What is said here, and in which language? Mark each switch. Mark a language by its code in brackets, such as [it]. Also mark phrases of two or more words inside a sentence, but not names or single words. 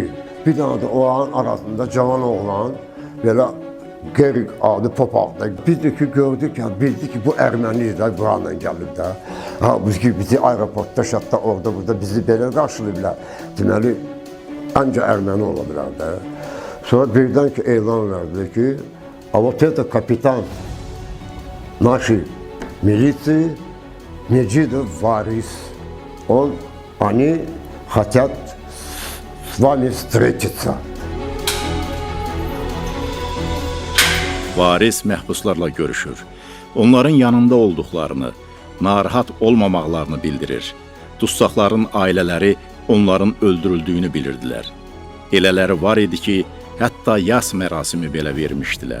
[az] Bir dənə də oranın arasında cavan oğlan, belə qeyrik adı Popaqda. Biz də ki, gördük ki, bildik ki, bu ermənidir, buranla gəlib də. Halbuki bizi aeroportda, şatda, orada, burada bizi belə qarşılayıblar. Deməli, ancaq erməni ola bilər də. Sonra birdən ki, elan verdi ki, [ru] a вот это kapitan нашей милиции Меджидов Варис. Они хотят с вами встретиться. [az] Varis məhbuslarla görüşür. Onların yanında olduqlarını, narahat olmamaqlarını bildirir. Dustaqların ailələri onların öldürüldüyünü bilirdilər. Elələri var idi ki, hətta yas mərasimi belə vermişdilər.